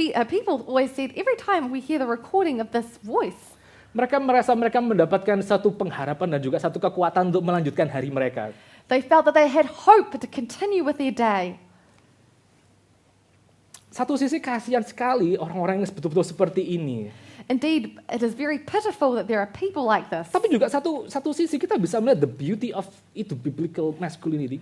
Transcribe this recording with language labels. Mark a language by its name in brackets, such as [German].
[English] People always said, every time we hear the recording of this voice, [Indonesian] Mereka merasa mereka mendapatkan satu pengharapan dan juga satu kekuatan untuk melanjutkan hari mereka. [English] they felt that they had hope to continue with their day. [Indonesian] Satu sisi kasihan sekali orang-orang yang betul-betul seperti ini. [English] Indeed, it is very pitiful that there are people like this. [Indonesian] Tapi juga satu sisi kita bisa melihat [English] the beauty of [Indonesian] itu [English] biblical masculinity.